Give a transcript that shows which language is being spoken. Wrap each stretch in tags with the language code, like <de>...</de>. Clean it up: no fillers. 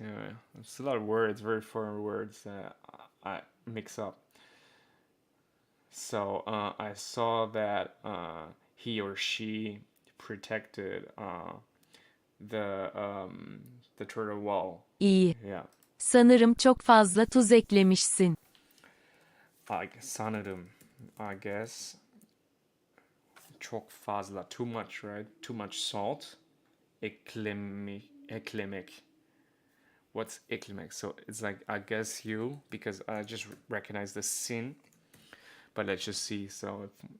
<en>Yeah, it's a lot of words, very foreign words that I mix up. So I saw that he or she protected the turtle wall.</en> <tr>İyi.</tr> <en>Yeah.</en> <tr>Sanırım çok fazla tuz eklemişsin.</tr> <en>Sanırım, I guess.</en> <tr>Çok fazla,</tr> <en>too much, right? Too much salt. Eklemek. What's eklemek? So it's like, I guess you, because I just recognize the sin. But let's just see. So</en>